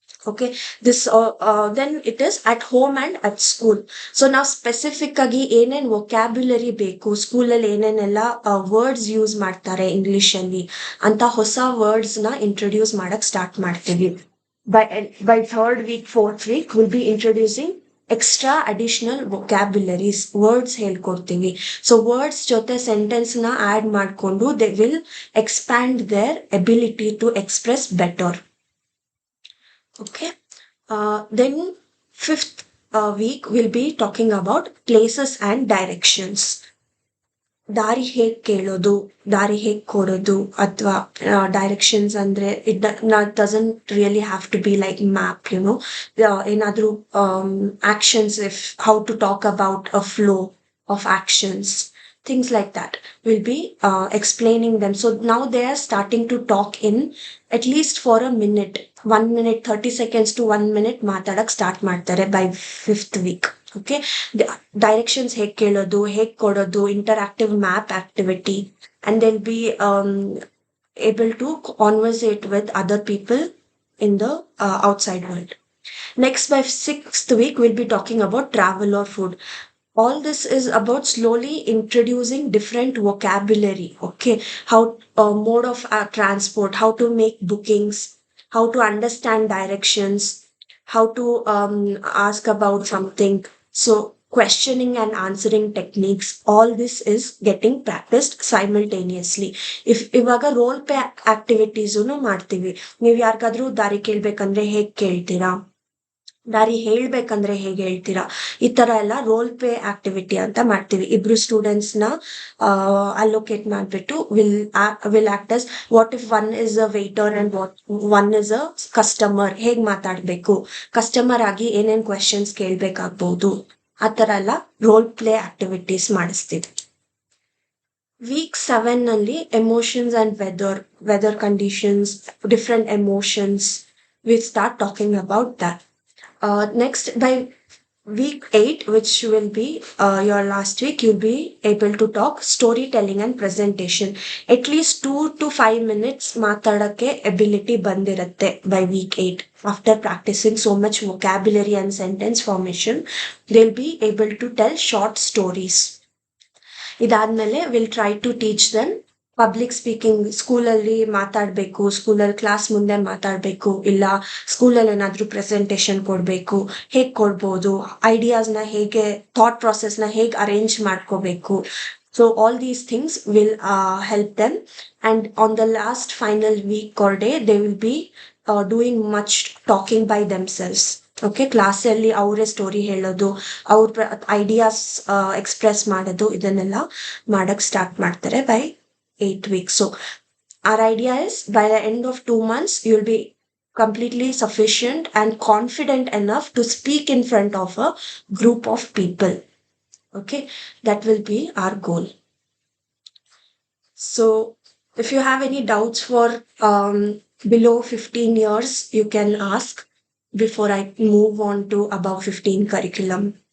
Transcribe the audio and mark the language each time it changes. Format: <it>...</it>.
<en>Okay, this then it is at home and at school.</en> <kn>So now specific agi enen vocabulary beku, school alli enenella words use ಮಾಡ್ತಾರೆ English ಅಲ್ಲಿ ಅಂತ ಹೊಸ words ನ introduce ಮಾಡಕ್ start ಮಾಡ್ತೀವಿ.</kn> <en>By third week, fourth week, we'll be introducing extra additional vocabularies,</en> <kn>words ಹೇಳ್ಕೊಡ್ತೀವಿ. So words ಜೊತೆ sentence ನ ಆಡ್ ಮಾಡ್ಕೊಂಡು</kn> <en>they will expand their ability to express better. Okay, then fifth week we'll be talking about places and directions.</en> <kn>ದಾರಿ ಹೇಗ್ ಕೇಳೋದು, ದಾರಿ ಹೇಗ್ ಕೊಡೋದು, ಅಥವಾ ಡೈರೆಕ್ಷನ್ಸ್ ಅಂದ್ರೆ</kn> <en>It doesn't really have to be like map, ಏನಾದ್ರೂ actions, if how to talk about a flow of actions, things like that will be explaining them. So now they are starting to talk in at least for a minute, 1 minute 30 seconds to 1 minute</en> <kn>ಮಾತಾಡಕ್ start ಮಾಡ್ತಾರೆ</kn> <en>by 5th week. Okay, directions</en> <kn>ಹೇಗ್ ಕೇಳೋದು, ಹೇಗ್ ಕೊಡೋದು,</kn> <en>interactive map activity, and they'll be able to conversate with other people in the outside world. Next, by 6th week we'll be talking about travel or food. All this is about slowly introducing different vocabulary. Okay, how mode of transport, how to make bookings, how to understand directions, how to ask about something. So questioning and answering techniques, all this is getting practiced simultaneously.</en> <kn>ಇವಾಗ role play activities ಮಾಡ್ತೀವಿ. ನೀವು ಯಾರಿಗಾದ್ರೂ ದಾರಿ ಕೇಳ್ಬೇಕಂದ್ರೆ ಹೇಗ್ ಕೇಳ್ತೀರಾ, ದಾರಿ ಹೇಳ್ಬೇಕಂದ್ರೆ ಹೇಗೆ ಹೇಳ್ತೀರಾ, ಈ ತರ ಎಲ್ಲ ರೋಲ್ ಪ್ಲೇ ಆಕ್ಟಿವಿಟಿ ಅಂತ ಮಾಡ್ತೀವಿ. ಇಬ್ರು ಸ್ಟೂಡೆಂಟ್ಸ್ ನ ಅಲೋಕೇಟ್ ಮಾಡ್ಬಿಟ್ಟು</kn> <en>will act as what if one is a waiter and one is a customer,</en> <kn>ಹೇಗ್ ಮಾತಾಡ್ಬೇಕು, ಕಸ್ಟಮರ್ ಆಗಿ ಏನೇನ್ ಕ್ವೆಶನ್ಸ್ ಕೇಳ್ಬೇಕಾಗ್ಬಹುದು, ಆ ತರ ಎಲ್ಲ ರೋಲ್ ಪ್ಲೇ ಆಕ್ಟಿವಿಟೀಸ್ ಮಾಡಿಸ್ತೀವಿ.</kn> <en>Week 7 ನಲ್ಲಿ emotions and weather conditions, different emotions, we start talking about that. Next, by week 8, which will be your last week, you'll be able to talk storytelling and presentation. At least 2 to 5 minutes ಮಾತಾಡಕ್ಕೆ ability ಬಂದಿರುತ್ತೆ by week 8. After practicing so much vocabulary and sentence formation, they'll be able to tell short stories.</en> <kn>ಇದಾದ್ಮೇಲೆ</kn> <en>we'll try to teach them public speaking.</en> <kn>ಸ್ಕೂಲಲ್ಲಿ ಮಾತಾಡ್ಬೇಕು, ಸ್ಕೂಲಲ್ಲಿ class ಮುಂದೆ ಮಾತಾಡ್ಬೇಕು, ಇಲ್ಲ ಸ್ಕೂಲಲ್ಲಿ ಏನಾದ್ರೂ ಪ್ರೆಸೆಂಟೇಶನ್ ಕೊಡ್ಬೇಕು, ಹೇಗ್ ಕೊಡ್ಬೋದು, ಐಡಿಯಾಸ್ನ ಹೇಗೆ, ಥಾಟ್ ಪ್ರಾಸೆಸ್ನ ಹೇಗೆ ಅರೇಂಜ್ ಮಾಡ್ಕೋಬೇಕು.</kn> <en>So all these things will help them. And on the last final week or day they will be doing much talking by themselves.</en> <kn>Okay, ಕ್ಲಾಸಲ್ಲಿ ಅವರೇ ಸ್ಟೋರಿ ಹೇಳೋದು, ಅವ್ರ ಐಡಿಯಾಸ್ ಎಕ್ಸ್ಪ್ರೆಸ್ ಮಾಡೋದು, ಇದನ್ನೆಲ್ಲ ಮಾಡಕ್ ಸ್ಟಾರ್ಟ್ ಮಾಡ್ತಾರೆ by 8 weeks.</kn> <en>So our idea is by the end of 2 months, you'll be completely sufficient and confident enough to speak in front of a group of people. Okay, that will be our goal. So if you have any doubts for below 15 years, you can ask before I move on to above 15 curriculum.</en>